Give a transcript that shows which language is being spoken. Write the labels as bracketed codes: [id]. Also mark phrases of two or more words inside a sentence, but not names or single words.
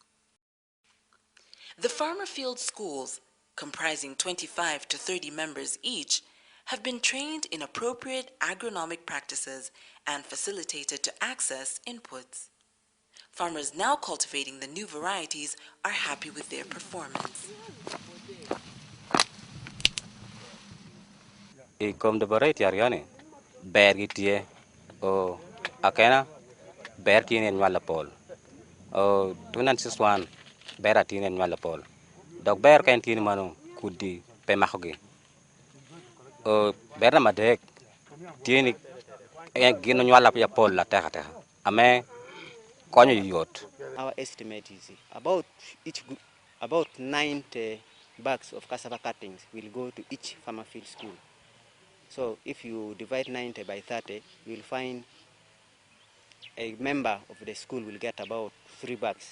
[en] The farmer field schools, comprising 25 to 30 members each, have been trained in appropriate agronomic practices and facilitated to access inputs. Farmers now cultivating the new varieties are happy with their performance. [ach] I kom de variety ariane bear gitie o akena bear tinen wala pol o tunan siswan bear tinen wala pol dog bear kan tin manu kudi pe mahogi o bear na madek tini gino wala ya pol la teha ame konyo yot. [en] Our estimate is about about 90 bags of cassava cuttings will go to each farmer field school. So if you divide 90 by 30, you will find a member of the school will get about 3 bags.